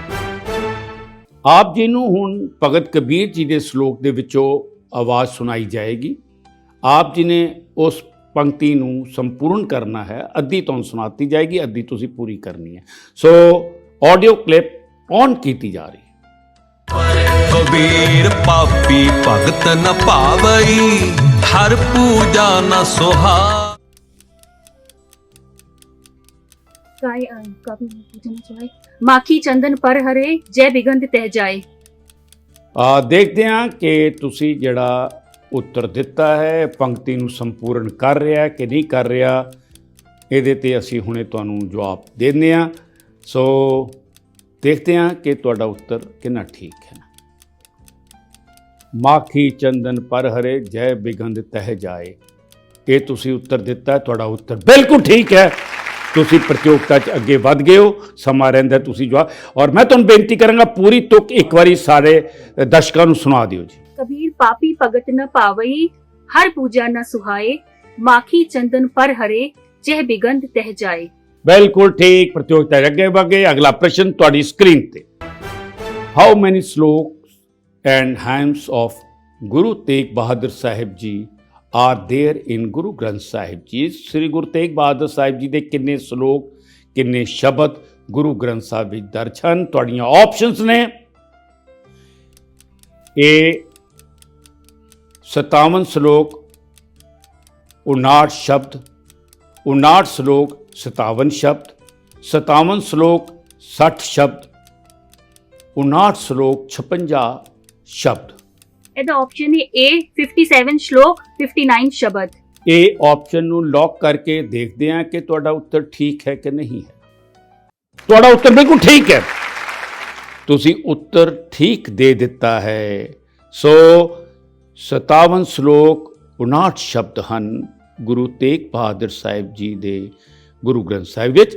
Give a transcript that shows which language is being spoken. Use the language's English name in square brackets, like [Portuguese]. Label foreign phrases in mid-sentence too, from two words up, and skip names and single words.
[Punjabi] ਆਪ ਜੀ ਨੂੰ ਹੁਣ ਭਗਤ ਕਬੀਰ ਜੀ ਦੇ ਸ਼ਲੋਕ ਦੇ ਵਿੱਚੋਂ ਆਵਾਜ਼ ਸੁਣਾਈ ਜਾਏਗੀ। ਆਪ ਜੀ ਨੇ ਉਸ ਪੰਕਤੀ ਨੂੰ ਸੰਪੂਰਨ ਕਰਨਾ ਹੈ। ਅੱਧੀ ਤੁਹਾਨੂੰ ਸੁਣਾਤੀ ਜਾਏਗੀ, ਅੱਧੀ ਤੁਸੀਂ ਪੂਰੀ ਕਰਨੀ ਹੈ। ਸੋ [English] audio clip on [Punjabi] ਕੀਤੀ ਜਾ ਰਹੀ ਹੈ। [Hindi] कबीर पापी भगत न पावई हर पूजा न सोहा। काफी पूछना चाहे माखी चंदन पर हरे जय बिगंध तह जाए। [Punjabi] ਦੇਖਦੇ ਹਾਂ ਕਿ ਤੁਸੀਂ ਜਿਹੜਾ ਉੱਤਰ ਦਿੱਤਾ ਹੈ ਪੰਕਤੀ ਨੂੰ ਸੰਪੂਰਨ ਕਰ ਰਿਹਾ ਕਿ ਨਹੀਂ ਕਰ ਰਿਹਾ, ਇਹਦੇ ਤੇ ਅਸੀਂ ਹੁਣੇ ਤੁਹਾਨੂੰ ਜਵਾਬ ਦਿੰਦੇ ਹਾਂ। ਸੋ ਦੇਖਦੇ ਹਾਂ ਕਿ ਤੁਹਾਡਾ ਉੱਤਰ ਕਿੰਨਾ ਠੀਕ ਹੈ। ਮਾਖੀ ਚੰਦਨ ਪਰ ਹਰੇ ਜੈ ਬਿਗੰਧ ਤਹਿ ਜਾਏ, ਇਹ ਤੁਸੀਂ ਉੱਤਰ ਦਿੱਤਾ, ਤੁਹਾਡਾ ਉੱਤਰ ਬਿਲਕੁਲ ਠੀਕ ਹੈ। ਤੁਸੀਂ ਪ੍ਰਤੀਯੋਗਤਾ 'ਚ ਅੱਗੇ ਵੱਧ ਗਏ ਹੋ, ਸਮਾਂ ਰਹਿੰਦਾ ਤੁਸੀਂ ਜਵਾਬ। ਔਰ ਮੈਂ ਤੁਹਾਨੂੰ ਬੇਨਤੀ ਕਰਾਂਗਾ ਪੂਰੀ ਤੁਕ ਇੱਕ ਵਾਰੀ ਸਾਰੇ ਦਰਸ਼ਕਾਂ ਨੂੰ ਸੁਣਾ ਦਿਓ ਜੀ। [Hindi] कबीर पापी भगत न पावई हर पूजा न सुहाए माखी चंदन पर हरे जय बिगंध तह जाए। [Punjabi] ਬਿਲਕੁਲ ਠੀਕ, ਪ੍ਰਤੀਯੋਗਤਾ ਅੱਗੇ ਵੱਧ ਗਏ। ਅਗਲਾ ਪ੍ਰਸ਼ਨ ਤੁਹਾਡੀ स्क्रीन ਤੇ। [English] how many shlok and hymns of Guru Tegh Bahadur Sahib Ji are there in Guru Granth Sahib Ji. [Punjabi] श्री गुरु तेग बहादुर साहिब जी ਦੇ ਕਿੰਨੇ ਸ਼ਲੋਕ ਕਿੰਨੇ ਸ਼ਬਦ ਗੁਰੂ ਗ੍ਰੰਥ ਸਾਹਿਬ ਵਿੱਚ ਦਰਜ ਹਨ? ਤੁਹਾਡੀਆਂ ਆਪਸ਼ਨਸ ਨੇ ਇਹ 57 ਸ਼ਲੋਕ 59 ਸ਼ਬਦ, 59 ਸ਼ਲੋਕ 57 ਸ਼ਬਦ, 57 ਸ਼ਲੋਕ 60 ਸ਼ਬਦ, 59 ਸ਼ਲੋਕ 56 ਸ਼ਬਦ। ਇਹਦਾ ਆਪਸ਼ਨ ਹੈ A 57 ਸ਼ਲੋਕ 59 ਸ਼ਬਦ। ਇਹ ਆਪਸ਼ਨ ਨੂੰ ਲੌਕ ਕਰਕੇ ਦੇਖਦੇ ਹਾਂ ਕਿ ਤੁਹਾਡਾ ਉੱਤਰ ਠੀਕ ਹੈ ਕਿ ਨਹੀਂ ਹੈ। ਤੁਹਾਡਾ ਉੱਤਰ ਬਿਲਕੁਲ ਠੀਕ ਹੈ, ਤੁਸੀਂ ਉੱਤਰ ਠੀਕ ਦੇ ਦਿੱਤਾ ਹੈ। ਸੋ 57 ਸ਼ਲੋਕ 59 ਸ਼ਬਦ ਹਨ ਗੁਰੂ ਤੇਗ ਬਹਾਦਰ ਸਾਹਿਬ ਜੀ ਦੇ ਗੁਰੂ ਗ੍ਰੰਥ ਸਾਹਿਬ ਵਿੱਚ।